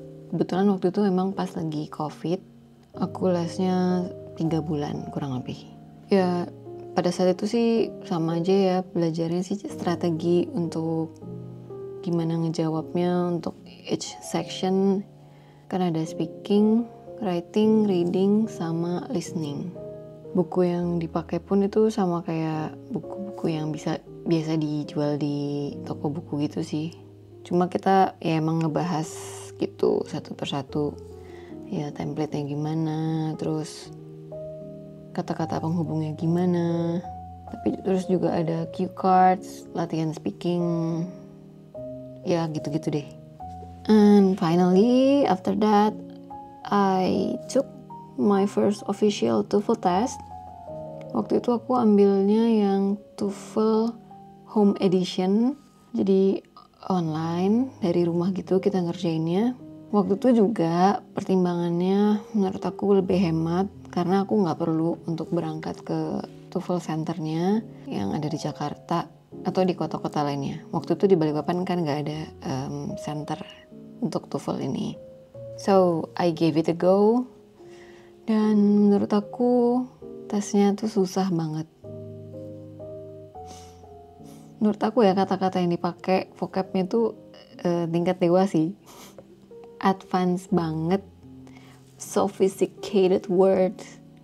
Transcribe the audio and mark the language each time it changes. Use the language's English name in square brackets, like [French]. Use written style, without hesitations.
[Indonesian] Kebetulan waktu itu memang pas lagi COVID, aku lesnya 3 bulan kurang lebih. Ya pada saat itu sih sama aja ya, belajarnya sih strategi untuk gimana ngejawabnya untuk each section. Kan ada speaking, writing, reading, sama listening. Buku yang dipakai pun itu sama kayak buku-buku yang biasa dijual di toko buku gitu sih. Cuma kita ya emang ngebahas gitu satu persatu. Ya template-nya gimana, terus kata-kata penghubungnya gimana. Tapi terus juga ada cue cards, latihan speaking. Ya gitu-gitu deh. [English] And finally after that I took my first official TOEFL test. [Indonesian] Waktu itu aku ambilnya yang TOEFL Home Edition, jadi online dari rumah gitu kita ngerjainnya. Waktu itu juga pertimbangannya menurut aku lebih hemat karena aku nggak perlu untuk berangkat ke TOEFL centernya yang ada di Jakarta atau di kota-kota lainnya. Waktu itu di Balikpapan kan nggak ada center untuk TOEFL ini. [English] So I gave it a go. [Indonesian] Dan menurut aku tesnya tuh susah banget. Menurut aku ya kata-kata yang dipakai vocabnya tuh tingkat dewa sih. [English] Advance [Indonesian] banget, [English] sophisticated words.